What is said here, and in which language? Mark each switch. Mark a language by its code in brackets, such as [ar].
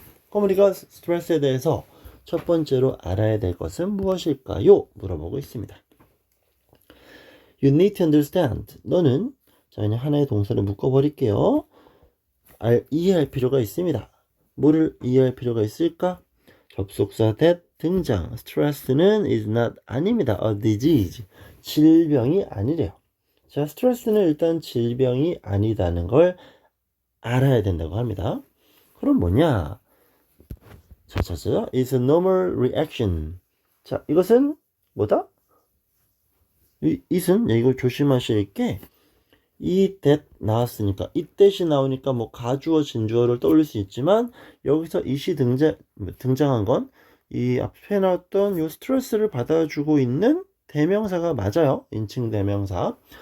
[ko] 그럼 우리가 스트레스에 대해서 첫 번째로 알아야 될 것은 무엇일까요? 물어보고 있습니다. [en] You need to understand. [ko] 너는, 자, 그냥 하나의 동사를 묶어버릴게요. 이해할 필요가 있습니다. 뭐를 이해할 필요가 있을까? 접속사 that 등장. [en] Stress는 is not [ko] 아닙니다. [en] A disease. [ko] 질병이 아니래요. 자, 스트레스는 일단 질병이 아니다는 걸 알아야 된다고 합니다. 그럼 뭐냐? 자, [en] is a normal reaction. [ko] 자, 이것은 뭐다? it은 이거 조심하실 게 이 that 나왔으니까 이 that이 나오니까 뭐 가주어 진주어를 떠올릴 수 있지만 여기서 it이 등장한 건 이 앞에 나왔던 요 스트레스를 받아주고 있는 대명사가 맞아요. 인칭 대명사.